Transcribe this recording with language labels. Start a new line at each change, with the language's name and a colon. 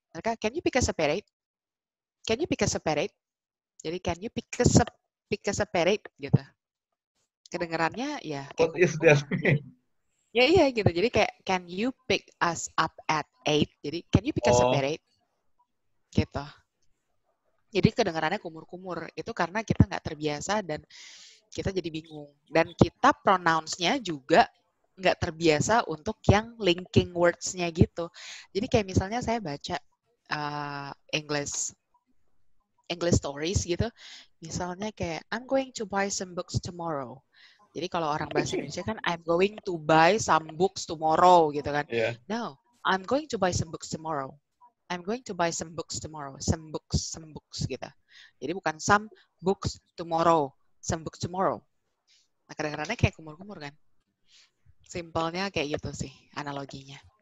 Indonesian: Mereka,
English: can you pick us up at 8? Can you pick us up at 8?
Indonesian: Jadi,
English: can you pick us up at 8?
Indonesian: Gitu. Kedengarannya ya.
English: What is that?
Indonesian: Ya iya gitu. Jadi kayak
English: can you pick us up at 8?
Indonesian: Jadi
English: can you pick us up at 8?
Indonesian: Gitu. Jadi kedengarannya kumur-kumur. Itu karena kita nggak terbiasa dan kita jadi bingung. Dan kita pronounce-nya juga nggak terbiasa untuk yang linking words-nya gitu. Jadi kayak misalnya saya baca English stories gitu. Misalnya kayak
English: I'm going to buy some books tomorrow.
Indonesian: Jadi kalau orang bahasa Indonesia kan
English: I'm going to buy some books tomorrow
Indonesian: gitu kan.
English: Yeah. No, I'm going to buy some books tomorrow. I'm going to buy some books tomorrow. Some books
Indonesian: gitu. Jadi bukan
English: some books tomorrow. Some books tomorrow.
Indonesian: Nah kadang-kadangnya kayak kumur-kumur kan. Simpelnya kayak gitu sih analoginya.